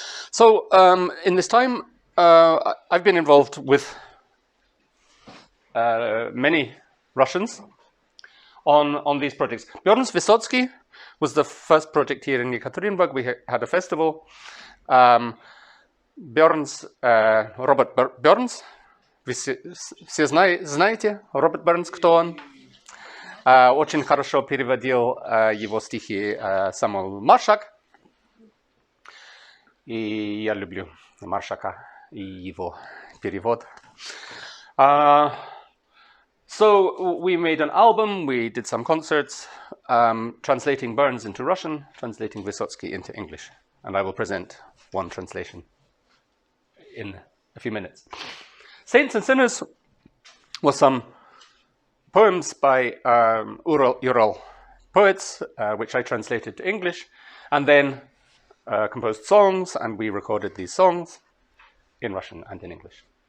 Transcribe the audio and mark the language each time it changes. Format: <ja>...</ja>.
<en>So, in this time, I've been involved with many Russians on these projects. Björn's Vysotsky was the first project here in Yekaterinburg. We had a festival.</en> <ru>Björn's, Robert Björn's, вы все знаете, Роберт Бернс, кто он? Очень хорошо переводил его стихи Самуэл Маршак. И я люблю Маршака и его перевод.</ru> <en>So we made an album, we did some concerts, translating Burns into Russian, translating Vysotsky into English. And I will present one translation in a few minutes. Saints and Sinners was some poems by Ural poets, which I translated to English, and then composed songs, and we recorded these songs in Russian and in English.</en>